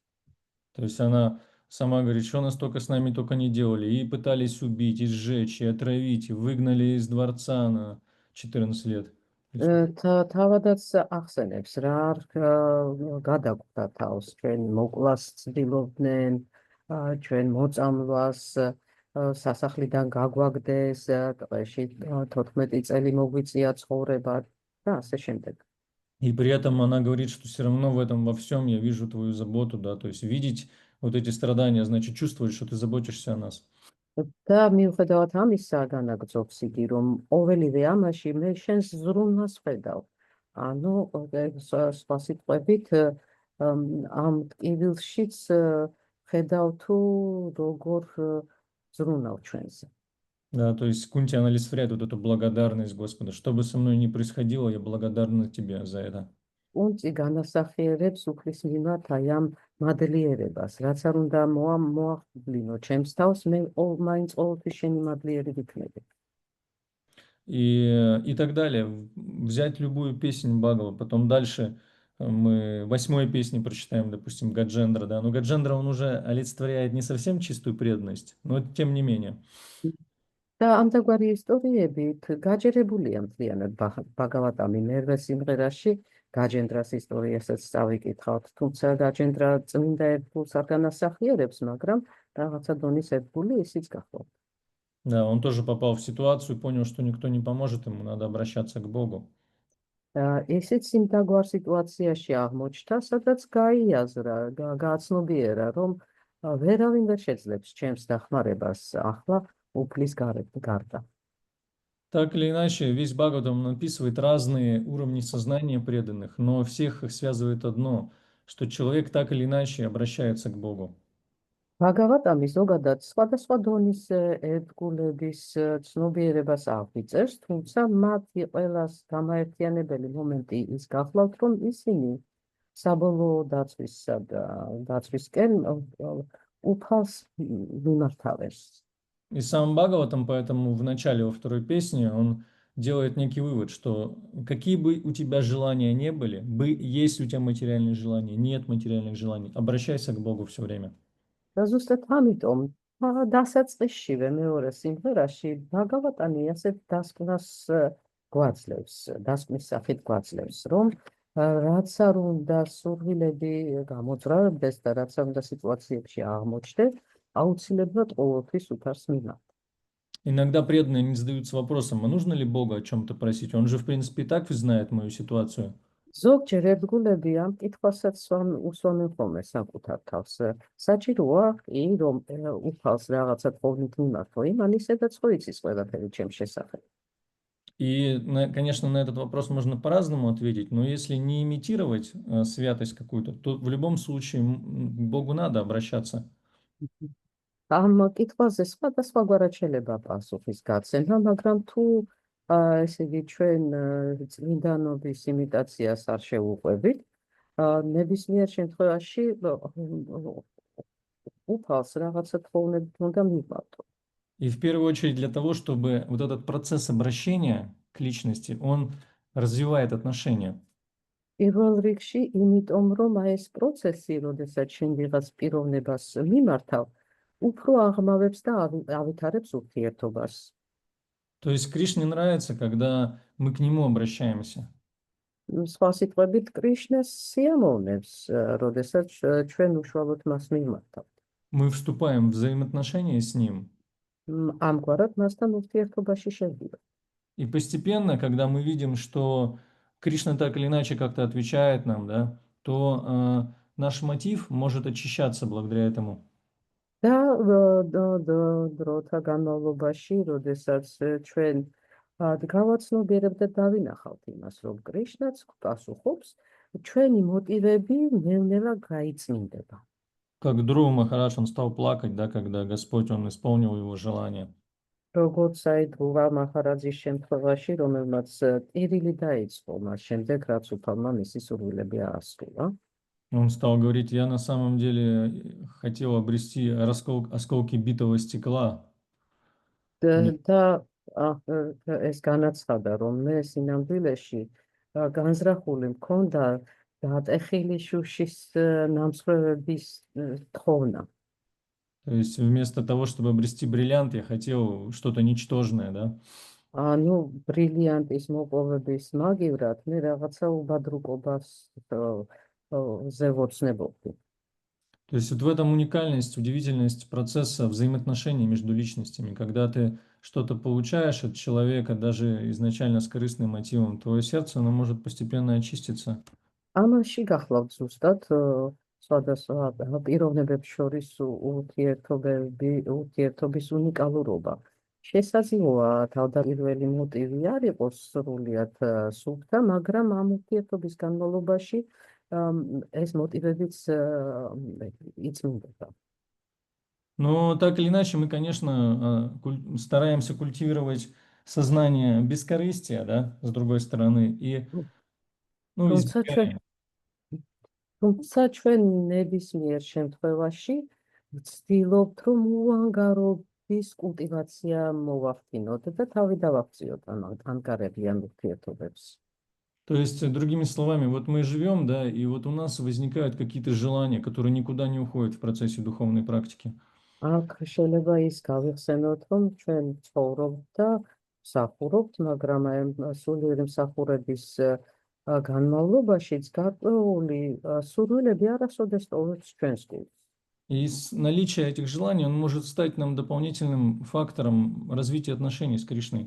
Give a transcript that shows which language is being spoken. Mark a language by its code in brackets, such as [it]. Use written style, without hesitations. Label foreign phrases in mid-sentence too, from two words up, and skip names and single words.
[ru] То есть она сама говорит, что нас только с нами только не делали. И пытались убить, и сжечь, и отравить, и выгнали из дворца на 14 лет. [ka] თავადაც ახსენებს რა არ გადაგვდა თავს ჩვენ მოკლას ცდილობდნენ ჩვენ მოწამვლას სასახლიდან გაგვაგდეს ტყეში 14 წელი მოგვიწია ცხოვრება და ასე შემდეგ. [ru] И при этом она говорит, что все равно в этом во всем я вижу твою заботу, да, то есть видеть вот эти страдания, значит чувствовать, что ты заботишься о нас. [ka] და მიუხედავად ამისა განაგრძობს იგი რომ ყოველივე ამაში მე შენს ზრუნვას ხედავ. ანუ სხვა სიტყვებით ამ ტკივილშიც ხედავ თუ როგორ ზრუნავ ჩვენზე. [ru] Да, то есть Кунти анализирует вот эту благодарность Господа. Что бы со мной ни происходило, я благодарна тебе за это. [ka] პუნქტი განასახიერებს უფლის მიმართ აი ამ მადლიერებას, რაც არ უნდა მოახდინო ჩემს თავს, მე მაინც ყოველთვის შენი მადლიერი ვიქნები. [ru] И так далее. Взять любую песнь Бхагава, потом дальше мы 8-й песни прочитаем, допустим, Гаджендра, да. Но Гаджендра, он уже олицетворяет не совсем чистую преданность, но тем не менее. [ka] და ამდაგვარი ისტორიებით გაჯერებულია მთლიანად ბაგავატამი მერვე სიმღერაში გაჯენდრას ისტორიასაც წავიკითხავთ, თუმცა გაჯენდრა წმინდა ერთგულს არ განასახიერებს, მაგრამ რაღაცა დონის ერთგული ისიც გახლავთ. [ru] Да, он тоже попал в ситуацию и понял, что никто не поможет ему, надо обращаться к Богу. [ka] ესეც იმდაგვარ სიტუაციაში აღმოჩნდა, სადაც გაიაზრა, გააცნობიერა, რომ ვერავინ ვერ შეძლებს ჩემს დახმარებას ახლა უფლის გარდა. [ru] Так или иначе, весь Бхагаватам написывает разные уровни сознания преданных, но всех их связывает одно, что человек так или иначе обращается к Богу. [ka] ბაგავატამი ზოგადად სხვადასხვა დონის ერთგულების ცნობიერებას აღიწერს, თუმცა მათი ყველას გამაერთიანებელი მომენტი ის გახლავთ, რომ ისინი საბოლოო დაცვისკენ უფალს მიმართავენ. [ru] И сам Бхагаватам поэтому в начале во второй песне он делает некий вывод, что какие бы у тебя желания не были, есть у тебя материальные желания, нет материальных желаний, обращайся к Богу все время. [ka] და ზუსტად ამიტომ დასაწყისშივე მეორე სიმღერაში ბაგავატანი ასეთ დასკვნას გვაძლევს, დასკვნის სახით გვაძლევს, რომ რაც არ უნდა სურვილები გამოძრავებდეს და რაც არ უნდა სიტუაციებში აღმოჩნდეს, აუცილებლად ყოველთვის უფალს მიმართ. [ru] Иногда преданные не задаются вопросом, а нужно ли Бога о чем-то просить? Он же, в принципе, и так знает мою ситуацию. [ka] ზოგჯერ ერთგულები ამ კითხვასაც უსვამენ ხოლმე საკუთარ თავს. საჭიროა კი რომ უფალს რაღაცა თხოვნით მიმართო, იმან ისედაც ხო იცის ყველაფერი ჩემს შესახებ. [ru] И, конечно, на этот вопрос можно по-разному ответить, но если не имитировать святость какую-то, то в любом случае к Богу надо обращаться. [ka] ამ კითხვაზე სხვადასხვაგვარად შეიძლება პასუხის გაცემა, მაგრამ თუ ესე იგი ჩვენ წმინდანობის იმიტაციას არ შევუყვებით, ნებისმიერ შემთხვევაში უფალს რაღაცა თხოვნებით უნდა მივმართო. [ru] И в первую очередь для того, чтобы вот этот процесс обращения к личности, он развивает отношения. [ka] პირველ რიგში, იმიტომ რომ ეს პროცესი, როდესაც შენ ვიღაც პიროვნებას მიმართავ, უფრო აღმავებს და ავითარებს ურთიერთობას. [ru] То есть Кришне нравится, когда мы к Нему обращаемся. [ka] სხვა სიტყვებით, კრიშნას სიამოვნებს, როდესაც ჩვენ უშუალოდ მას მიმართავთ. [ru] Мы вступаем в взаимоотношения с Ним. [ka] ამგვარად მასთან ურთიერთობაში შევდივართ. [ru] И постепенно, когда мы видим, что Кришна так или иначе как-то отвечает нам, да, то наш мотив может очищаться благодаря этому. [ka] და დროთა განმავლობაში, როდესაც ჩვენ გავაცნობიერებთ და დავინახავთ იმას, რომ კრიშნაც პასუხობს, ჩვენი მოტივები ნელ-ნელა გაიწმინდება. [ru] Как Друва Махарадж, он стал плакать, да, когда Господь, он исполнил его желание. [ka] როგორც აი დრუვა მაჰარაძის შემთხვევაში, რომელმაც ტირილი დაიწყო მას შემდეგ, რაც უფალმა მისი სურვილები აასრულა. [ru] Он стал говорить, я на самом деле хотел обрести осколки битого стекла. [ka] და ეს განაცხადა, რომ მე სინამდვილეში განზრახული მქონდა დატეხილი შუშის ნამსხვრევების თხოვნა. [ru] То есть вместо того, чтобы обрести бриллиант, я хотел что-то ничтожное, да? [ka] ანუ ბრილიანტის მოპოვების მაგივრად მე რაღაცა უბადრუკობას ზე ვოცნებობდი. [ru] То есть вот в этом уникальность, удивительность процесса взаимоотношений между личностями. Когда ты что-то получаешь от человека, даже изначально с корыстным мотивом, твое сердце, оно может постепенно очиститься. [ka] ამაში გახლავთ ზუსტად სხვადასხვა პიროვნებებს შორის ურთიერთობის უნიკალურობა. შესაძლოა თავდაპირველი მოტივი არ იყოს სრულიად სუფთა, მაგრამ ამ ურთიერთობის განმავლობაში ეს მოტივებიც იწმინდება. [ru] Но так или иначе, мы, конечно, стараемся культивировать сознание бескорыстия, да, с другой стороны, и, ну, [ka] თუმცა ჩვენ [ru] избегаем. [ka] თუმცა ჩვენ ნებისმიერ შემთხვევაში ვცდილობთ, რომ უანგარობის კულტივაცია მოვახდინოთ და თავი დავაქციოთ ანგარებიან ურთიერთობებს. [ru] То есть, другими словами, вот мы живем, да, и вот у нас возникают какие-то желания, которые никуда не уходят в процессе духовной практики. [ka] აქ შეიძლება ის გავიხსენოთ, რომ ჩვენ ცხოვრობთ და მსახურობთ, მაგრამ სულიერი მსახურების განმავლობაშიც გარკვეული სურვილები არასოდეს ტოვებს ჩვენს გულს. [ru] И наличие этих желаний, он может стать нам дополнительным фактором развития отношений с Кришной.